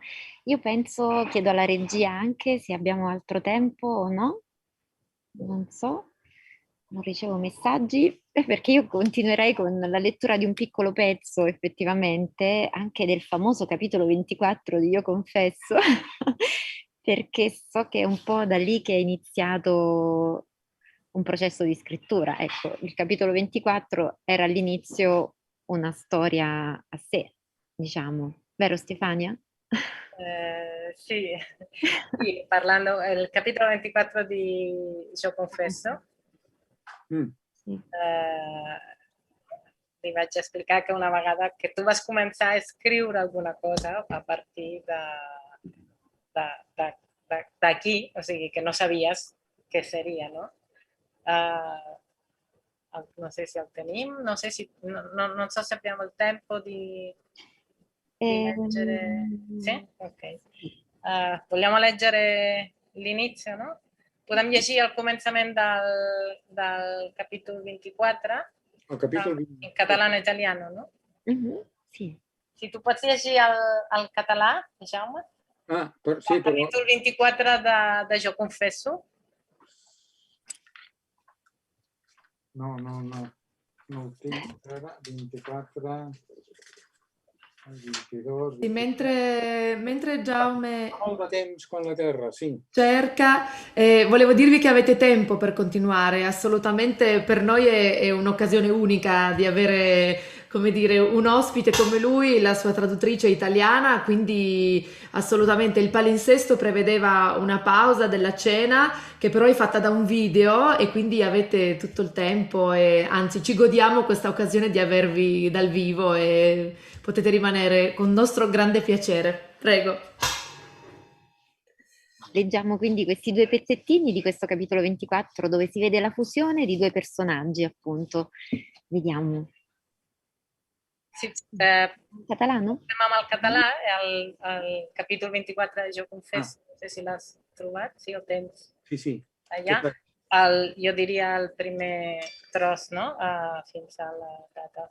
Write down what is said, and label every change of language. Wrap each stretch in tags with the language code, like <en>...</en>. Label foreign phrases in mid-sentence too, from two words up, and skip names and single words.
<it>Io penso, chiedo alla regia anche se abbiamo altro tempo o no, non so, non ricevo messaggi, perché io continuerei con la lettura di un piccolo pezzo effettivamente, anche del famoso capitolo 24 di Io Confesso, perché so che è un po' da lì che è iniziato un processo di scrittura. Ecco, il capitolo 24 era all'inizio una storia a sé, diciamo. Vero Stefania? Sì, parlando del capitolo 24 di Io Confesso,</it> <ca>li vaig explicar que una vegada que tu vas començar a escriure alguna cosa a partir d'aquí, o sigui, que no sabies què seria, no? No sé si el tenim,</ca> <it>non so se abbiamo il tempo di leggere. Sì? Ok. Vogliamo leggere l'inizio, no?</it> <ca>Podem llegir el començament del capítol 24? El capítol 24. En català</ca> <it>i italiano,</it> <ca>no? Sí. Si tu pots llegir el català, Jaume? Sí, però... Capítol 24 de Jo Confesso? No ho tinc ara, 24... 22...</ca> <it>Sì, mentre Jaume</it> <ca>Molt de temps con la terra, sì.</ca> <it>cerca, volevo dirvi che avete tempo per continuare, assolutamente per noi è un'occasione unica di avere, come dire, un ospite come lui, la sua traduttrice italiana, quindi assolutamente il palinsesto prevedeva una pausa della cena che però è fatta da un video e quindi avete tutto il tempo e anzi ci godiamo questa occasione di avervi dal vivo e potete rimanere con nostro grande piacere. Prego. Leggiamo quindi questi due pezzettini di questo capitolo 24 dove si vede la fusione di due personaggi, appunto. Vediamo.</it> <ca>Sí,</ca> <it>Catalano?</it> <ca>Tornem al català, al capítol 24 de Jo Confesso, no sé si l'has trobat, sí, el tens Sí. allà. Jo diria el primer tros, no? Fins a la data.</ca>